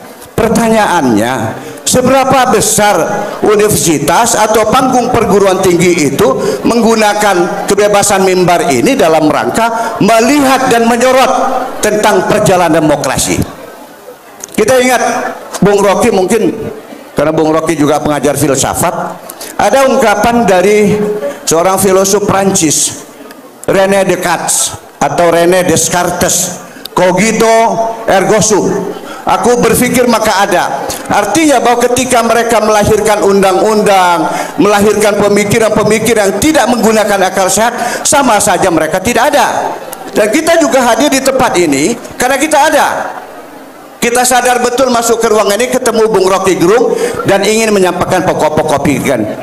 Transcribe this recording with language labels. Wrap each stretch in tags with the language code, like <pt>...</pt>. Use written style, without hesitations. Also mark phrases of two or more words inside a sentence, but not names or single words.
<id>Pertanyaannya, seberapa besar universitas atau panggung perguruan tinggi itu menggunakan kebebasan mimbar ini dalam rangka melihat dan menyorot tentang perjalanan demokrasi? Kita ingat Bung Rocky, mungkin karena Bung Rocky juga pengajar filsafat, ada ungkapan dari seorang filosof Prancis, René Descartes atau René Descartes,</id> <la>cogito ergo sum,</la> <id>aku berpikir maka ada. Artinya bahwa ketika mereka melahirkan undang-undang, melahirkan pemikiran-pemikiran yang tidak menggunakan akal sehat, sama saja mereka tidak ada. Dan kita juga hadir di tempat ini karena kita ada. Kita sadar betul masuk ke ruangan ini ketemu Bung Rocky Gerung dan ingin menyampaikan pokok-pokok pikiran.</id>